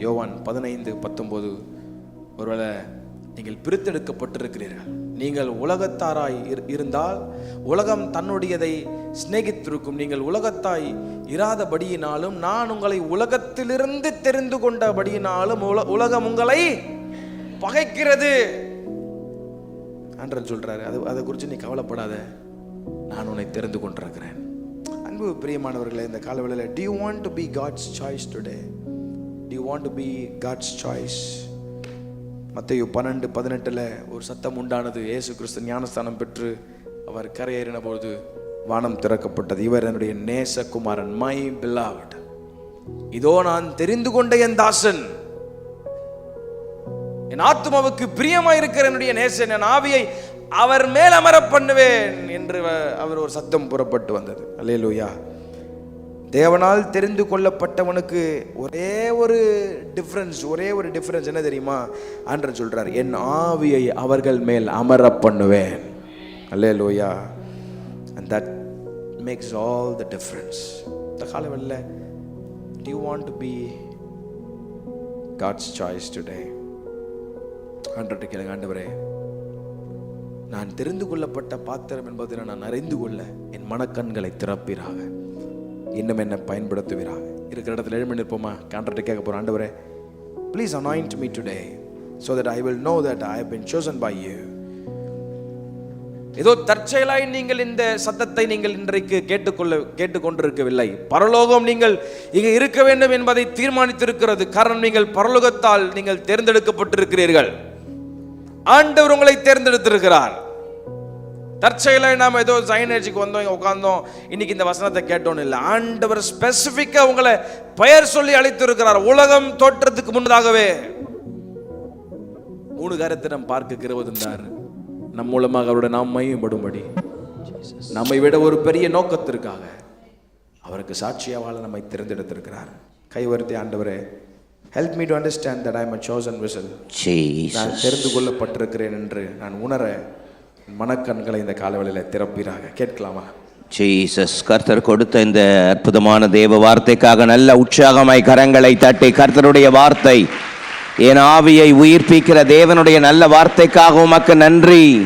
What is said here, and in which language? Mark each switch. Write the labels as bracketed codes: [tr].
[ta] யோவான் 15:19. ஒருவேளை நீங்கள் பிரித்தெடுக்கப்பட்டிருக்கிறீர்கள், நீங்கள் உலகத்தாராய் இருந்தால் உலகம் தன்னுடையதை சிநேகித்திருக்கும், நீங்கள் உலகத்தாய் இராதபடியினாலும் நான் உங்களை உலகத்திலிருந்து தெரிந்து கொண்டபடியினாலும் உலகம் உங்களை பகைக்கிறது ஆண்டவர் சொல்றாரு. அதை குறித்து நீ கவலைப்படாத, நான் உன்னை தெரிந்து கொண்டிருக்கிறேன். அன்பு பிரியமானவர்களே, இந்த காலவேளையில் [en] do you want to be God's choice today? Do you want to be God's choice? [ta] மத்தேயு 12:18 ஒரு சத்தம் உண்டானது. இயேசு கிறிஸ்து ஞானஸ்தானம் பெற்று அவர் கரையேறின போது வானம் திறக்கப்பட்டது. இவர் என்னுடைய நேசகுமாரன், [en] My beloved. [ta] இதோ நான் தெரிந்து கொண்ட என் தாசன், என் ஆத்துமாவுக்கு பிரியமாயிருக்கிற என்னுடைய நேசன், என் ஆவியை அவர் மேல் அமர பண்ணுவேன் என்று அவர் ஒரு சத்தம் புறப்பட்டு வந்தது. அல்லேலூயா. தேவனால் தெரிந்து கொள்ளப்பட்டவனுக்கு ஒரே ஒரு டிஃபரன்ஸ் என்ன தெரியுமா? ஆண்டவர் சொல்றார், என் ஆவியை அவர்கள் மேல் அமர பண்ணுவேன். அல்லேலூயா. [en] And that makes all the difference. [ta] இந்த காலவெளியில் [en] do you want to be God's choice today? [ta] ஆண்டவர்கிட்ட கேளுங்க, ஆண்டவரே நான் தெரிந்து கொள்ளப்பட்ட பாத்திரம் என்பதை நான் அறிந்து கொள்ள என் மனக்கண்களை திறப்பீராக, இன்னும் என்ன பயன்படுத்துவீராக. இருக்கிற இடத்துல எழுமணி இருப்போமா? ஆண்டவர்கிட்ட கேட்க போறோம், ஆண்டவரே [en] please anoint me today so that I will know that I have been chosen by you. [ta] ஏதோ தற்செயலாய் நீங்கள் இந்த சத்தத்தை நீங்கள் இன்றைக்கு கேட்டுக்கொண்டிருக்கவில்லை. பரலோகம் நீங்கள் இங்கே இருக்க வேண்டும் என்பதை தீர்மானித்திருக்கிறது. காரணம், நீங்கள் பரலோகத்தால் நீங்கள் தேர்ந்தெடுக்கப்பட்டிருக்கிறீர்கள். ஆண்டவர் உங்களை தேர்ந்தெடுத்திருக்கிறார். தற்செயலாய் நாம் ஏதோ சைனேஜுக்கு வந்தோம், இங்கே உட்கார்ந்தோம், இன்னைக்கு இந்த வசனத்தை கேட்டோன்னு இல்லை. ஆண்டவர் ஸ்பெசிஃபிக்கா உங்களை பெயர் சொல்லி அழைத்திருக்கிறார். உலகம் தோற்றத்துக்கு முன்னதாகவே 3 காரியத்தை நாம் பார்க்க கிருபை தந்தார். நம் மூலமாக அவருடைய நாமம் படும்படி, நம்மை விட ஒரு பெரிய நோக்கத்திற்காக அவருக்கு சாட்சியா வாழ நம்மை தேர்ந்தெடுத்திருக்கிறார். கைவர்த்தி, ஆண்டவரே [en] help me to understand that I am a chosen vessel. [ta] நான் தெரிந்து கொள்ளப்பட்டிருக்கிறேன் என்று நான் உணர மனக்கண்களை இந்த காலவெளியில் திறப்பீராக. கேட்கலாமா? ஜீசஸ், கர்த்தர் கொடுத்த இந்த அற்புதமான தேவ வார்த்தைக்காக நல்ல உற்சாகமாய் கரங்களை தட்டி, கர்த்தருடைய வார்த்தை என் ஆவியை உயிர்ப்பிக்கிற தேவனுடைய நல்ல வார்த்தைக்காக உமக்கு நன்றி.